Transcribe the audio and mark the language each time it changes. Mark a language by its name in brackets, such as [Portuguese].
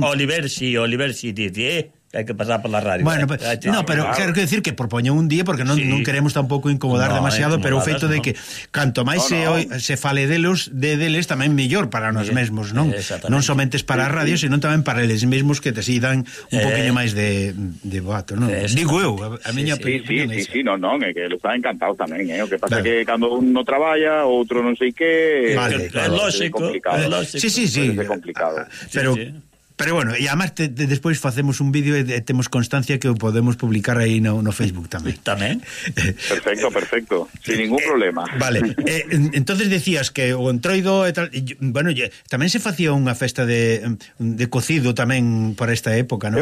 [Spanish] no, Oliver si dice, que hay que pasar por la radio. [Galician] Bueno, quero que decir que propoño un día porque non queremos tampouco incomodar demasiado, pero o feito de que canto máis se fale delos, de deles tamén mellor para nós mesmos, non? Non somente para a radio, senón tamén para eles mesmos que te si dan un poquinho máis de boato, non? Digo eu, a miña opinión. Sí, é que lo está encantado tamén, O que pasa que cando un non traballa, outro non sei que, vale, claro, lógico, complicado. Sí. É complicado. Pero bueno, e además despois facemos un vídeo e temos constancia que o podemos publicar aí no Facebook tamén. Tamén. [Spanish] Perfecto, sin ningún problema. [Galician] Vale, [Spanish] entonces decías que [Galician] o entroido e tal, tamén se facía unha festa de cocido tamén para esta época, non?